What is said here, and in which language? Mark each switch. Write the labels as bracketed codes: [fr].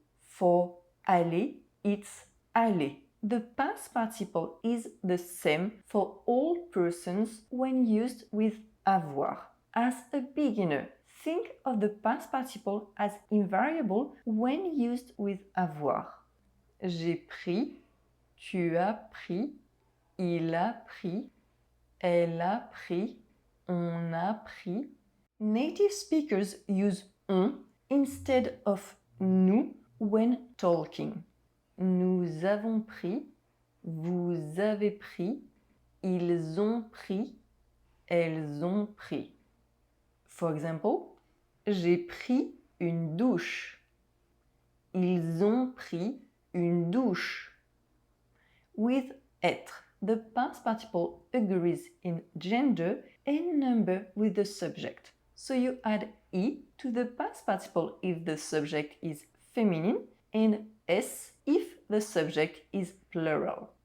[en] For aller, it's aller. The past participle is the same for all persons when used with avoir. As a beginner, think of the past participle as invariable when used with avoir. [fr] J'ai pris, tu as pris, il a pris, elle a pris, on a pris. [en] Native speakers use on instead of nous when talking. [fr] Nous avons pris, vous avez pris, ils ont pris, elles ont pris. [en] For example, [fr] j'ai pris une douche. Ils ont pris une douche. [en] With être, the past participle agrees in gender and number with the subject. So you add I to the past participle if the subject is feminine and S if the subject is plural.